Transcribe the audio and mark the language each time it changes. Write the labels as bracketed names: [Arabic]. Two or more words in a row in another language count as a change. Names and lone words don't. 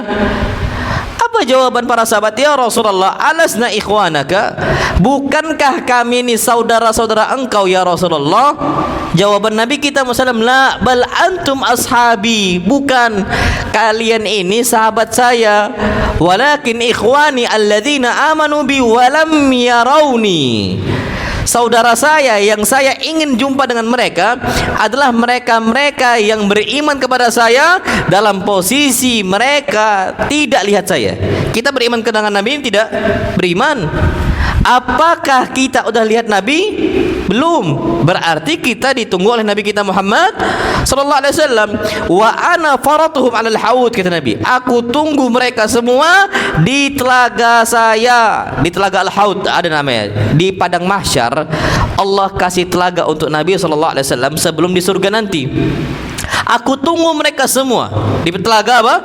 [Indonesian] Apa jawaban para sahabat? [Arabic] يا رسول الله ألسنا إخوانك? [Indonesian] Bukankah kami ini saudara-saudara engkau ya Rasulullah? Jawaban Nabi kita Musallam, [Arabic] لا بل أنتم أصحابي. [Indonesian] Bukan, kalian ini sahabat saya. [Arabic] ولكن إخواني الذين آمنوا بي ولم يروني. [Indonesian] Saudara saya yang saya ingin jumpa dengan mereka adalah mereka-mereka yang beriman kepada saya dalam posisi mereka tidak lihat saya. Kita beriman dengan Nabi, tidak beriman. Apakah kita udah lihat Nabi? Belum. Berarti kita ditunggu oleh Nabi kita Muhammad [Arabic] صلى الله عليه وسلم. وأنا فرطهم على الحوض, [Indonesian] kata Nabi. Aku tunggu mereka semua di telaga saya, di telaga Al-Haud ada namanya. Di padang mahsyar Allah kasih telaga untuk Nabi [Arabic] صلى الله عليه وسلم [Indonesian] sebelum di surga nanti. Aku tunggu mereka semua di telaga apa?